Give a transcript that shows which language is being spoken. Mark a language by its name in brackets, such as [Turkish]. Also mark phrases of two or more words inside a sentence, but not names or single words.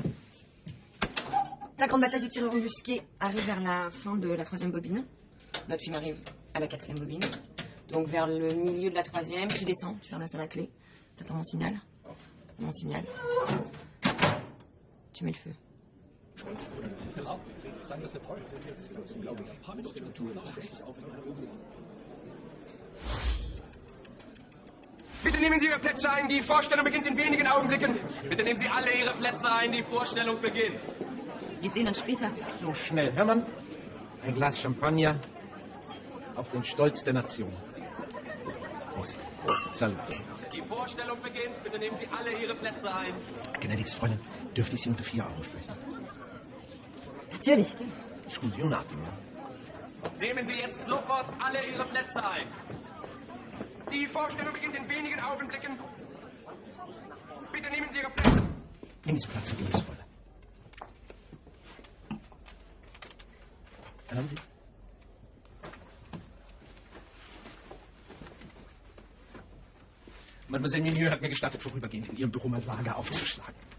[French] La grande bataille du tireur embusqué arrive vers la fin de la troisième bobine. Notre film arrive à la quatrième bobine. Donc vers le milieu de la troisième, tu descends, tu fermes la salle à clé. T'attends mon signal. Mon signal. Tu mets le feu. [German] Bitte nehmen Sie Ihre Plätze ein, die Vorstellung beginnt in wenigen Augenblicken. Bitte nehmen Sie alle Ihre Plätze ein, die Vorstellung beginnt. Wir sehen uns später. So schnell. Hermann, ein Glas Champagner auf den Stolz der Nation. Prost. Prost. Salute. Die Vorstellung beginnt. Bitte nehmen Sie alle Ihre Plätze ein. Gnädiges Fräulein, dürfte ich Sie unter 4 Euro sprechen? Natürlich. [Italian] Scusi, un attimo. [German] Nehmen Sie jetzt sofort alle Ihre Plätze ein. Die Vorstellung beginnt in wenigen Augenblicken. Bitte nehmen Sie Ihre Plätze. Nehmen Sie Platz, Liebesvolle. Hören Sie? Mademoiselle Minieux hat mir gestattet, vorübergehend in Ihrem Büro mein Lager aufzuschlagen.